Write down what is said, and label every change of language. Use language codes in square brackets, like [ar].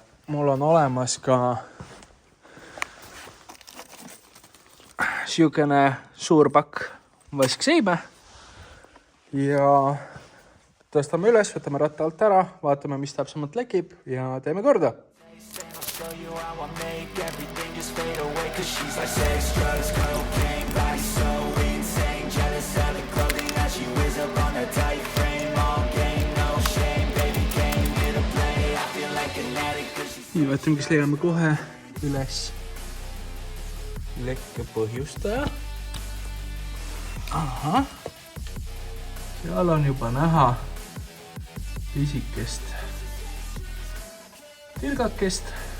[et] Mul on olemas ka siukene suur pakk vaskseibe ja tõstame üles, võtame ratta alt ära, vaatame, mis täpsemalt lekib ja teeme korda. [en] Show you how I make everything just fade away. Cause she's like sex, drugs, cocaine, body so insane. Jealous of the clothing that she wears up on a tight frame. All game, no shame, baby came here to play. I feel like an addict cause she's... [et] Nii, vaatame, kes leiame kohe üles lekke põhjustaja. Aha. Seal on juba näha pisikest tilgakest.